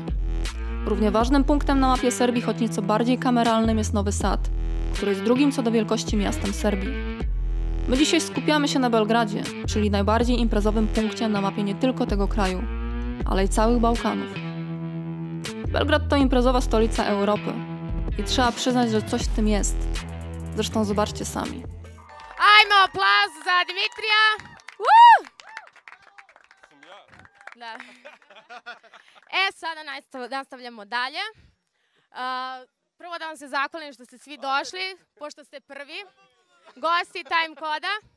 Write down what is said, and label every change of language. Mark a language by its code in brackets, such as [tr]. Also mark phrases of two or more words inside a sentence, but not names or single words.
[pl] Równie ważnym punktem na mapie Serbii, choć nieco bardziej kameralnym, jest Nowy Sad, który jest drugim co do wielkości miastem Serbii. My dzisiaj skupiamy się na Belgradzie, czyli najbardziej imprezowym punkcie na mapie nie tylko tego kraju, ale i całych Bałkanów. Belgrad to imprezowa stolica Europy i trzeba przyznać, że coś w tym jest. Zresztą zobaczcie sami. [sr] Ajmo, aplauz za Dimitrija! Woo! Da. Sada nastavljamo dalje. Prvo da vam se zahvalim što ste svi došli, pošto ste prvi gosti Time Koda.